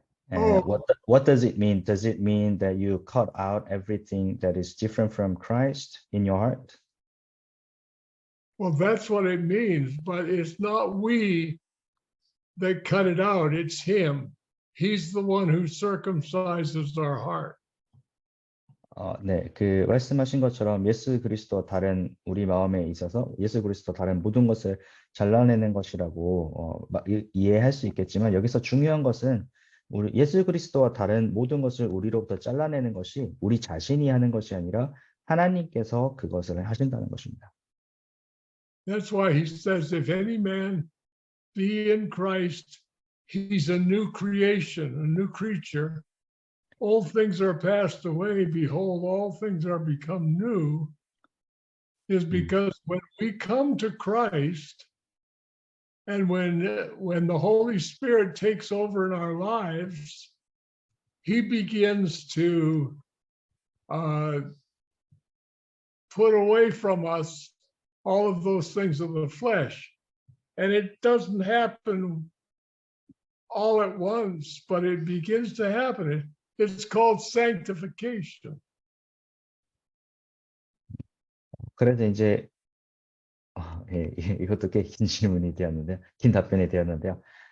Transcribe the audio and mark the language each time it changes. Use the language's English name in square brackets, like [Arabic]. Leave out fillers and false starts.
[English] And what does it mean? Does it mean that you cut out everything that is different from Christ in your heart? Well, that's what it means, but it's not we that cut it out. It's him. He's the one who circumcises our heart. [Korean] 네, 그 말씀하신 것처럼 예수 그리스도와 다른 우리 마음에 있어서 예수 그리스도 다른 모든 것을 잘라내는 것이라고 이해할 수 있겠지만 여기서 중요한 것은 우리 예수 그리스도와 다른 모든 것을 우리로부터 잘라내는 것이 우리 자신이 하는 것이 아니라 하나님께서 그것을 하신다는 것입니다. [English] That's why he says, if any man be in Christ, he's a new creation, a new creature. Old things are passed away. Behold, all things are become new. Is because when we come to Christ, and when the Holy Spirit takes over in our lives, he begins to put away from us all of those things of the flesh. And it doesn't happen all at once, but it begins to happen. It's called sanctification. [Korean] 그래서 이제 예, 이것도 꽤 긴 질문이 되었는데요. 긴 답변이 되었는데요.